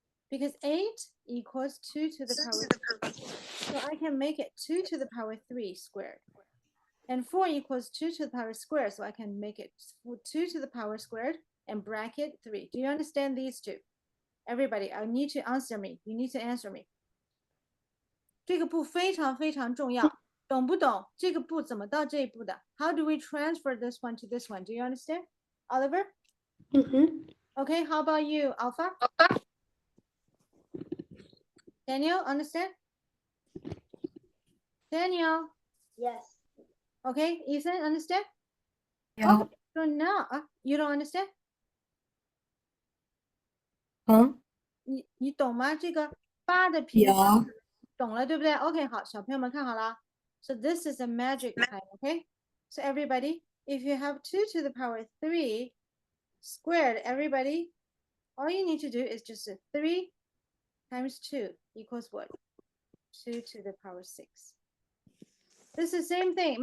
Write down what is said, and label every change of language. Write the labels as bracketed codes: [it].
[en] Because 8 equals 2 to the power 3. So I can make it 2 to the power 3 squared. And 4 equals 2 to the power squared, so I can make it 2 to the power squared and bracket 3. Do you understand these two? Everybody, I need to answer me. You need to answer me. [zh] 这个步非常非常重要，懂不懂？这个步怎么到这一步的？ [en] How do we transfer this one to this one? Do you understand? Oliver? Okay, how about you, Alpha? Daniel, understand? Daniel? Yes. Okay, Ethan, understand? Yeah. Okay, so now, you don't understand? [zh] 你懂吗？这个8的平方 [en] Yeah. [zh] 懂了对不对 ？OK， 好，小朋友们看好了。 [en] So this is a magic time, okay? So everybody, if you have 2 to the power 3 squared, everybody, all you need to do is just 3 times 2 equals what? 2 to the power 6. This is the same thing.